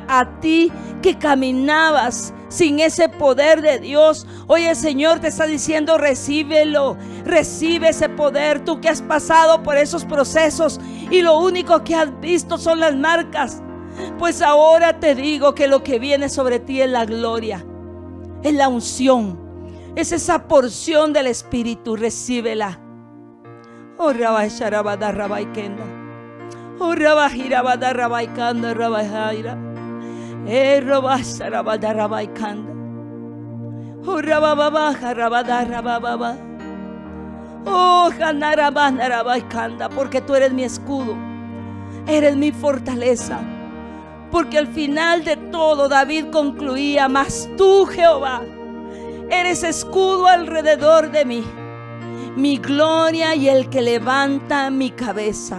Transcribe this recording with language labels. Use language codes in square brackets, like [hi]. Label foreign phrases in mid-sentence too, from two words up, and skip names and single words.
[es] A ti que caminabas sin ese poder de Dios, hoy el Señor te está diciendo: recíbelo, recibe ese poder. Tú que has pasado por esos procesos y lo único que has visto son las marcas, pues ahora te digo que lo que viene sobre ti es la gloria, es la unción, es esa porción del Espíritu. Recíbela. Oh, Rabba, Sharabada, Rabba, Kenda. Oh, Rabba, Hirabada, Rabba, Kanda, Rabba, Jaira. Rabba, Sharabada, Rabba, Kanda. Oh, Rabba, Baba, Rabada, Rabba, Baba. Oh, Hanarabba, Rabba, Kanda, porque tú eres mi escudo, eres mi fortaleza. Porque al final de todo David concluía: mas tú, Jehová, eres escudo alrededor de mí. mi gloria y el que levanta mi cabeza.